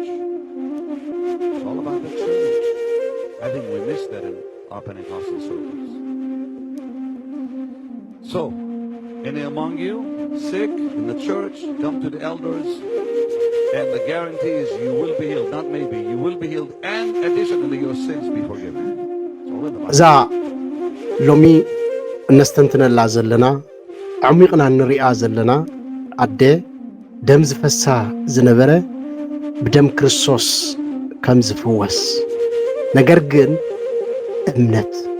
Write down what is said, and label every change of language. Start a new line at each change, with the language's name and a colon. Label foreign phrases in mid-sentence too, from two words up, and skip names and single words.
English: It's all about the church. I think we missed that in our Pentecostal circles. So, any among you sick in the church, come to the elders, and the guarantee is you will be healed. Not maybe, you will be healed, and additionally your sins be forgiven. It's all in the Bible.
Tigrinya: ዛ ሎሚ እነስተንትነላ ዘለና ዓሚቕና ንሪኣ ዘለና ኣደ ደም ዝፈሳ ዝነበረ ብደም ክርስቶስ ከም ዝፍወስ ነገር ግን እምነት